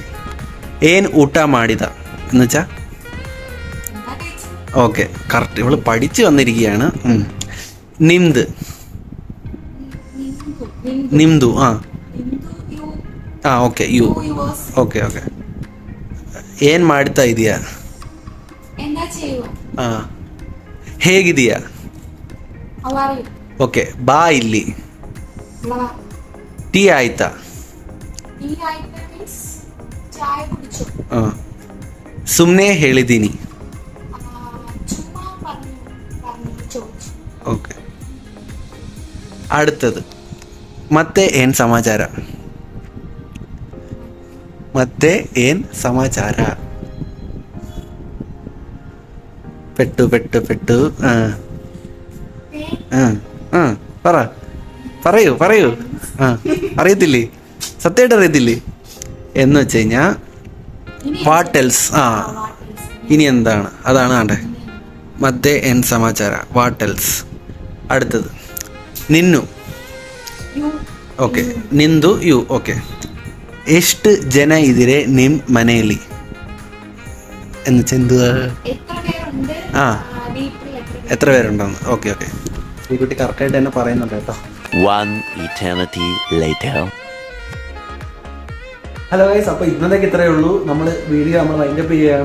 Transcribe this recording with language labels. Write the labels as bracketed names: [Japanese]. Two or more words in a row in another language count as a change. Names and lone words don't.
[Kannada] ಏನ್ ಊಟ ಮಾಡಿದ [Malayalam] എന്ന് വെച്ചാ? ഓക്കെ, കറക്റ്റ്. ഇവള് പഠിച്ചു വന്നിരിക്കുകയാണ്. നിംത്, നിംതു. [English] okay, you. okay okay. [Kannada] ಏನ್ ಮಾಡ್ತಾ ಇದೀಯಾ? ಹೇಗಿದೀಯಾ? ಓಕೆ, ಬಾ ಇಲ್ಲಿ. ಟೀ ಆಯ್ತಾ? ಸುಮ್ಮನೆ ಹೇಳಿದ್ದೀನಿ. ಓಕೆ, അടുത്തത് ಮತ್ತೆ ಏನ್ ಸಮಾಚಾರ? ಮತ್ತೆ ಏನ್ ಸಮಾಚಾರ? [Malayalam] പെട്ടു പെട്ടു പെട്ടു. പറയൂ പറയൂ. അറിയത്തില്ലേ? സത്യമായിട്ട് അറിയത്തില്ലേ? എന്ന് വെച്ച് കഴിഞ്ഞാ [English] what else. [Malayalam] ഇനി എന്താണ്? അതാണ് വേണ്ടേ. [Kannada] ಮತ್ತೆ ಏನ್ ಸಮಾಚಾರ, [English] what else. [Malayalam] അടുത്തത് നിന്നു. ഓക്കെ, നിന്ദു, യു. ഓക്കെ. [Kannada] ಎಷ್ಟು ಜನ ಇದಿರೆ ನಿಮ್ ಮನೆಯಲ್ಲಿ [Malayalam] എന്ന് വെച്ചാൽ എന്തുവാ? എത്ര പേരുണ്ടെന്ന്. ഓക്കെ ഓക്കെ, ഈ കുട്ടി കറക്റ്റായിട്ട് തന്നെ പറയുന്നുണ്ട് കേട്ടോ. [English] hello guys, [Malayalam] അപ്പോൾ ഇന്നത്തേക്ക് ഇത്രയേ ഉള്ളൂ. നമ്മൾ വൈൻഡപ്പ് ചെയ്യുകയാണ്.